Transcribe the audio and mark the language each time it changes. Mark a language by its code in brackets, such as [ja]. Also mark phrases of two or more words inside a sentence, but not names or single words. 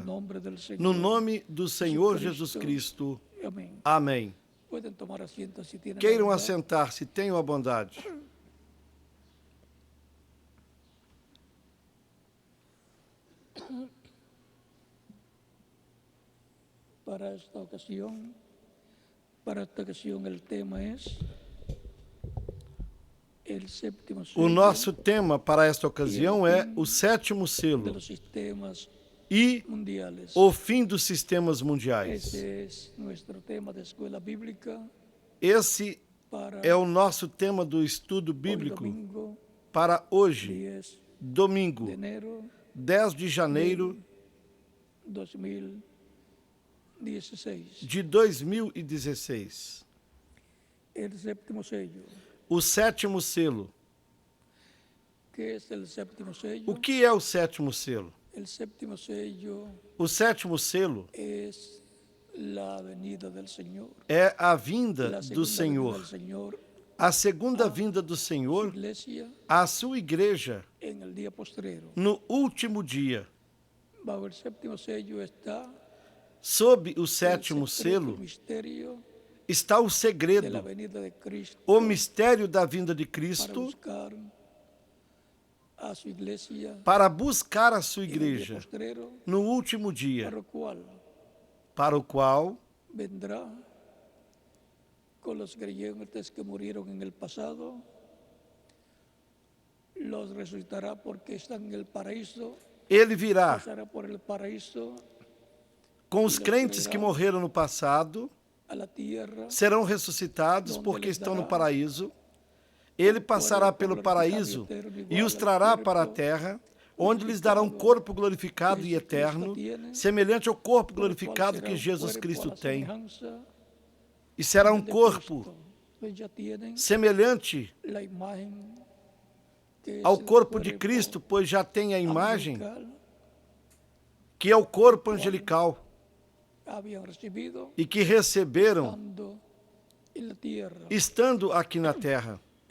[pt] No nome do Senhor Jesus Cristo. Amém. Queiram assentar-se, tenham a bondade. [es] Para esta ocasión el tema es el séptimo sello. [pt] O nosso tema para esta ocasião é o sétimo selo e o fim dos sistemas mundiais. Esse é o nosso tema do estudo bíblico para hoje, domingo, 10 de janeiro de 2016. O sétimo selo. O que é o sétimo selo? [es] El séptimo sello [pt] O sétimo selo [es] es la venida del Señor. [pt] é a vinda [es] La [pt] do [es] segunda venida [pt] Senhor. [es] del Señor [pt] A segunda vinda do [es] su [pt] Senhor [es] iglesia [pt] à sua igreja [es] en el día postrero. [pt] no último dia. [es] Bajo el séptimo sello está [pt] Sob o [es] el [pt] sétimo [es] secreto, [pt] selo [es] el misterio [pt] está o [es] de la [pt] segredo, [es] venida de Cristo [pt] o mistério da vinda de [es] para [pt] Cristo [es] buscar a su iglesia [pt] para buscar a sua [es] en el día [pt] igreja [es] postrero, [pt] no último dia, [es] para [pt] para [es] lo cual [pt] o qual [es] vendrá con los creyentes que murieron en el pasado, los resucitará porque están en el paraíso, [pt] ele virá [es] pasará por el paraíso [pt] com os crentes que morreram no passado, [es] a la tierra, [pt] serão ressuscitados porque estão no paraíso. Ele passará pelo paraíso e os trará para a terra, onde lhes dará um corpo glorificado e eterno, semelhante ao corpo glorificado que Jesus Cristo tem. E será um corpo semelhante ao corpo de Cristo, pois já tem a imagem, que é o corpo angelical, e que receberam estando aqui na terra.